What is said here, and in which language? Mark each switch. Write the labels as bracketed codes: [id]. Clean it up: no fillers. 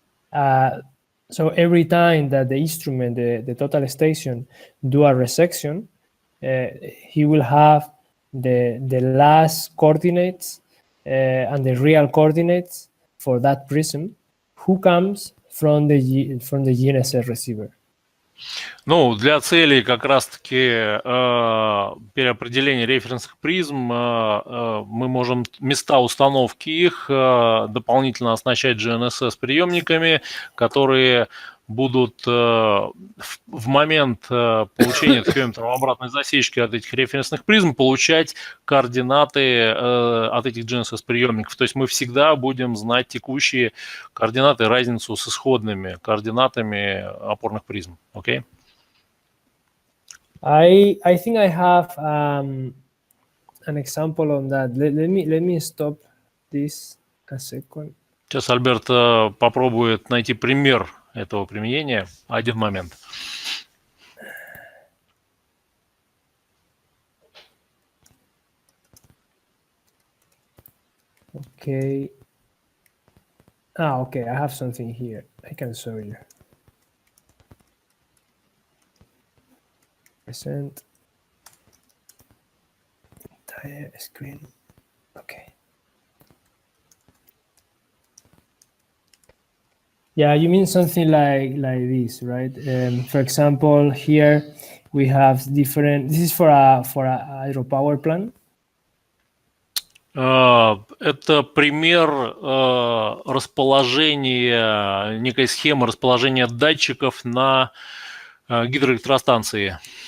[en] So every time that the instrument, the total station, do a resection, he will have the last coordinates and the real coordinates for that prism, who comes from the GNSS receiver. [ru] Ну, для целей как раз-таки переопределения референсных призм мы можем места установки их дополнительно оснащать GNSS-приемниками, которые будут в момент получения обратной засечки от этих референсных призм получать координаты от этих GNSS-приемников. То есть мы всегда будем знать текущие координаты, разницу с исходными координатами опорных призм. [en] Окей? I think I have an example on that. Let me stop this a second. [ru] Сейчас Альберт попробует найти пример этого применения. Один момент. [en] Okay. Okay. I have something here. I can show you. Present. screen. Okay. Yeah, you mean something like this, right? For example, here we have different. This is for a hydropower plant. [ru] Это пример расположения, некой схемы расположения датчиков на гидроэлектростанции.